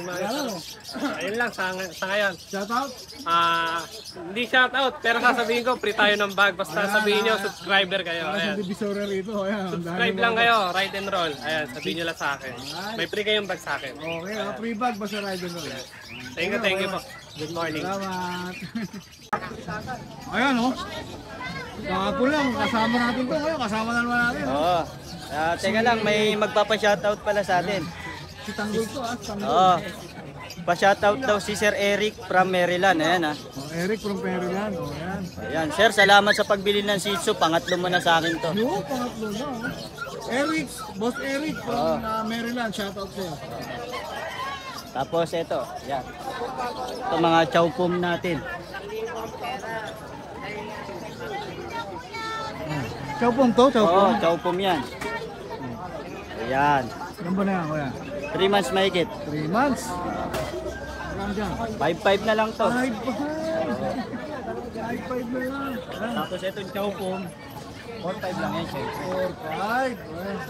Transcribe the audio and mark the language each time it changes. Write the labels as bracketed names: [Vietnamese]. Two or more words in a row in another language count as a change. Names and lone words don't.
[Filipino] Ano? Ayun lang sa ngayon. [English] Shout out. [Filipino] Hindi [English] shout out, [Filipino] pero sasabihin ko, free tayo ng bag. Basta sabihin nyo, subscriber kayo. Para sa Ayan. divisoria rito. Ayan. ang dami Subscribe mga- lang kayo, [English] ride and roll. [Filipino] Ayan, sabihin nyo lang sa akin. May free kayong bag sa akin. [English] Okay, free bag basta ride and roll. Thank you po. Good morning. [Filipino] Salamat. Ayan oh. Kahapon lang, kasama natin to ngayon. Kasama na naman natin. Oo. Teka lang, may magpapa-shoutout pala sa atin. Si Tanggol to Tanggol. Oo. Pa-shoutout daw si Sir Eric from Maryland. Ayan Eric from Maryland. Ayan. Ayan, Sir, salamat sa pagbili ng Shih Tzu. Pangatlo mo na sa akin to. Yo, pangatlo na. Eric, Boss Eric from Maryland. Shoutout sa'yo. Tapos ito, yan. Ito mga chow pum natin. Chow pom to, chow pom. Oo, chow pum yan. Ayan. Ilan ba na yan, kuya? 3 months mahigit. 3 months. Ilan dyan? 5-5 na lang to. 5-5. 5-5 na lang. Tapos itong chow pum, 4-5 lang yan, Sir. 4-5.